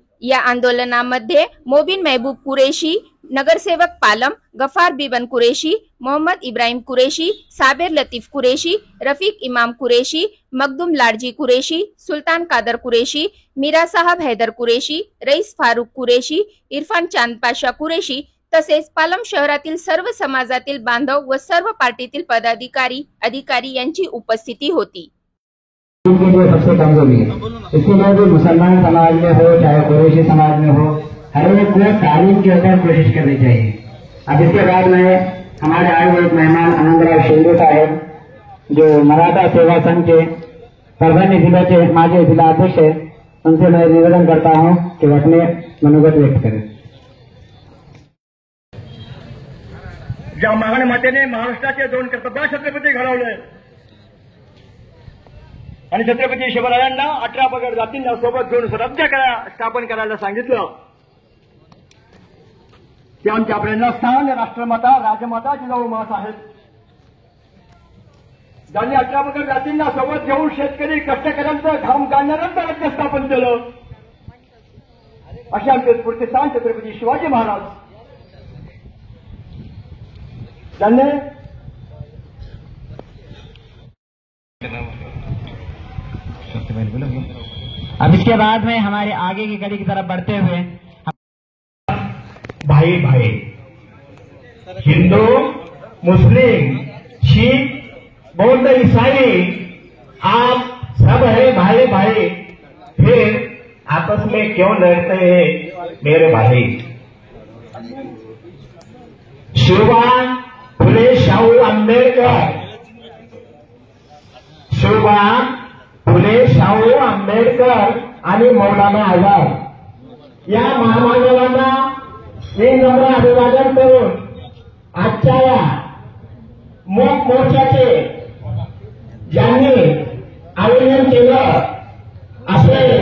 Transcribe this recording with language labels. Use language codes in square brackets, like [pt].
[mr] या आंदोलनामध्ये मोबिन महबूब कुरेशी, नगरसेवक पालम, गफार बिबन कुरेशी, मोहम्मद इब्राहिम कुरेशी, साबिर लतीफ कुरेशी, रफीक इमाम कुरेशी, मखदूम लाडजी कुरेशी, सुल्तान कादर कुरेशी, मीरा साहब हैदर कुरेशी, रईस फारूक कुरेशी, इरफान चांद पाशा कुरेशी तसेच पालम शहरातील सर्व समाजातील बांधव व सर्व पार्टीतील पदाधिकारी अधिकारी यांची उपस्थिती होती. [hi] सबसे कमजोरी है, इसके बाद मुसलमान समाज में हो चाहे कुरैशी समाज में हो, हर एक को तालीम के ऊपर कोशिश करनी चाहिए. अब इसके बाद में हमारे आए हुए एक मेहमान आनंदराव शिंदे साहब, जो मराठा सेवा संघ के परभणी जिले के माजी जिला अध्यक्ष है, उनसे मैं निवेदन करता हूं कि वो अपने मनोगत व्यक्त करें. [mr] ज्या महान मातेने महाराष्ट्राचे दोन कर्तव्य छत्रपती घडवले आणि छत्रपती शिवरायांना 18 पगड जातींना सोबत घेऊन स्वराज्य स्थापन करायला सांगितलं, ते आमच्या प्रेरणास्थान राष्ट्रमाता राजमाता जिजाऊ माँसाहेब, ज्यांनी 18 पगड जातींना सोबत घेऊन शेतकरी कष्टकऱ्यांचं घाम गाळणाऱ्यांचं राज्य स्थापन केलं, असे आमचे स्फूर्तिस्थान छत्रपती शिवाजी महाराज, ज्यांनी [hi] अब इसके बाद में हमारे आगे की कड़ी की तरफ बढ़ते हुए भाई भाई हिंदू मुस्लिम सिख बौद्ध ईसाई आप सब है भाई भाई, फिर आपस में क्यों लड़ते हैं मेरे भाई. [mr] शिवबा फुले शाहू आंबेडकर, शिवबा फुले शाहू आंबेडकर आणि मौलाना आझाद या महामानवांना मी नम्र अभिवादन करून आजच्या या मूक मोर्चाचे ज्यांनी आयोजन केलं असे